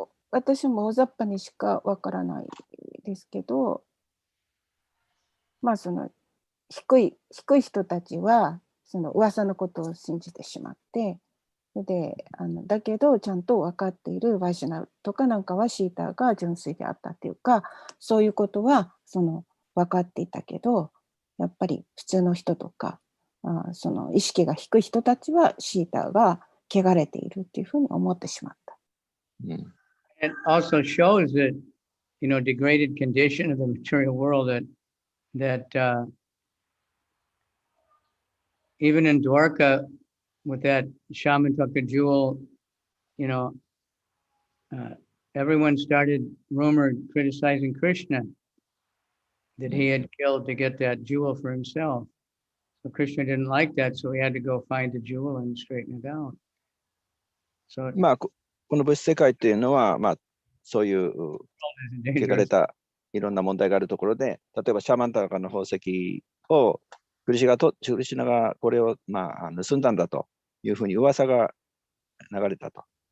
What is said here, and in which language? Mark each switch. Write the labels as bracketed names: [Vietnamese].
[Japanese] 私も大雑把にしかわからないですけど、まあその低い人たちはその噂のことを信じてしまって、でだけどちゃんと分かっているバイシュナブとかなんかはシータが純粋であったっていうか、そういうことは分かっていたけど、やっぱり普通の人とかその意識が低い人たちはシータが汚れているっていうふうに思ってしまった。 [English] It also shows that, degraded condition of the material world that even in Dwarka, with that shaman took a jewel, everyone started criticizing Krishna that he had killed to get that jewel for himself. So Krishna didn't like that, so he had to go find the jewel and straighten it out. So [Japanese] まあ、この物質世界っていうのは、まあ、そういう汚れ [English] dangerous. [Japanese] たいろんな問題があるところで、例えばシャーマンタカの宝石をクリシナがこれを、まあ、盗んだんだというふうに噂が流れたと。